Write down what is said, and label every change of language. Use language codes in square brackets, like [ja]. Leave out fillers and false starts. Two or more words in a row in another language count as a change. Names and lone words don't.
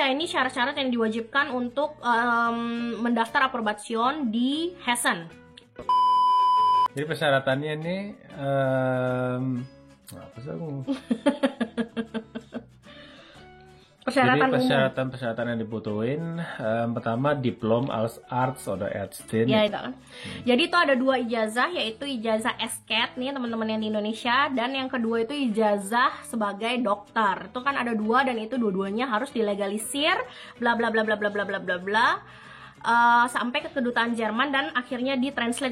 [id] Ini syarat-syarat yang diwajibkan untuk mendaftar approbation di Hessen. Jadi persyaratannya ini apa sih? Jadi persyaratan yang dibutuhin pertama [de] diplom als Arzt oder Ärztin. [id] Ya itu kan. Jadi itu ada 2 ijazah, yaitu ijazah SCAT nih teman-teman yang di Indonesia, dan yang kedua itu ijazah sebagai dokter. Itu kan ada 2 dan itu dua-duanya harus dilegalisir bla bla bla bla bla bla bla bla bla sampai ke kedutaan Jerman dan akhirnya ditranslate.